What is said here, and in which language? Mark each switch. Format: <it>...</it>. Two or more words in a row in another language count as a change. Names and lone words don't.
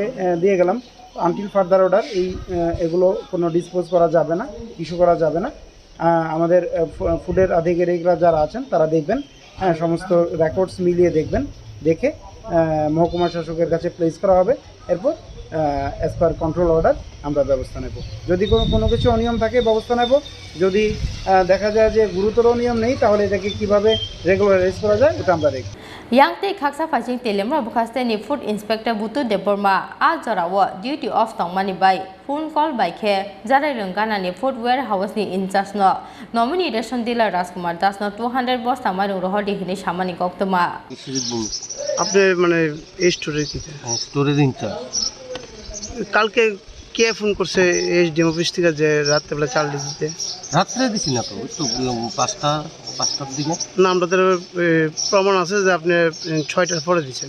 <bn>দিয়ে গেলাম</bn> <en>until further order</en> <bn>এগুলো কোনো ডিসপোজ করা যাবে না ইস্যু করা যাবে না আমাদের ফুডের আধিকারিকরা যারা আছেন তারা দেখবেন সমস্ত রেকর্ডস মিলিয়ে দেখবেন দেখে মহকুমা শাসকের কাছে প্লেস করা হবে এরপর</bn> <en>as per control order</en> <bn>আমরা ব্যবস্থা নেব যদি কোনো কিছু অনিয়ম থাকে ব্যবস্থা নেব যদি দেখা যায় যে গুরুতর অনিয়ম নেই তাহলে এটাকে কীভাবে রেগুলারাইজ করা যায় ওটা আমরা দেখব</bn> <trp>Yangte Khaksa Fajing Teliamura Bukhaste ni</trp> <en>Food Inspector</en> <trp>Butu Deborma a Jorawa</trp> <en>duty of</en> <trp>Tongmani</trp> <en>by phone call by Care</en> <trp>Jarai Rungana ni</trp> <en>Food Warehouse</en> <trp>ni</trp> <en>in charge</en> <trp>no nominee</trp> <en>Ration dealer</en> <trp>Rajkumar Das no 200 Bosta Mairung rohodi hini Shamani Koktoma</trp> <bn>আপনি মানে এই</bn> <en>storage in-charge</en> <bn>কালকে কে ফোন করছে</bn> <en>SDM office</en> <bn>থেকে যে রাত্রেবেলা চাল দিতে রাত্রে দিছি না তো একটু 5টার দিকে না আমাদের প্রমাণ আছে যে আপনি 6টার পরে দিয়েছেন</bn>